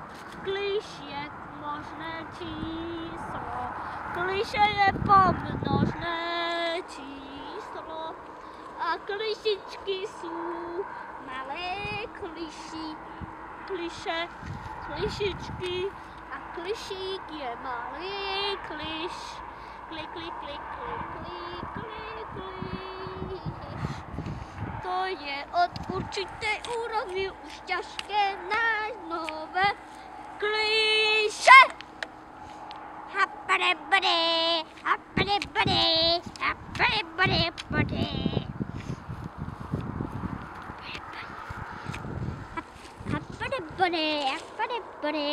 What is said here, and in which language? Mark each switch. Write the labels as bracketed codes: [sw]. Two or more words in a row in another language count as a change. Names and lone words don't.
[cs] Kliš je možné číslo, kliše je pomnožné číslo. A klišičky jsou malé klišičky a klišík je malý kliš. Klik, klik, klik, klik, klik, klik, klik. To je od určité úrovni už těžké nájsť nové kliše. Hapadebade, hapadebade, hapadebade. Hapadebade, hapadebade.